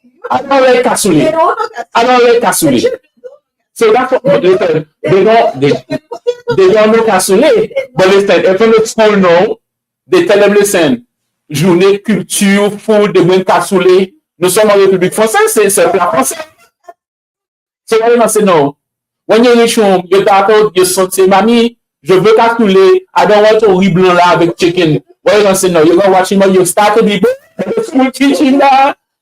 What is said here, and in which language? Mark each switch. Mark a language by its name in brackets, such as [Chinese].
[English] I don't like cassoulet. I don't like cassoulet. So that's what, listen, they don't know cassoulet. But listen, if in the school now, they tell them, listen, journée, culture, food, they bring cassoulet. [French] Nous sommes en République française, c'est plat français. [English] So why not say no? When you reach home, your daughter, your son say, Mommy, [French] je veux cassoulet. [English] I don't want to [French] riz blanc là [English] avec chicken. Why you gonna say no? You're gonna watch him, you start to be the school teaching that.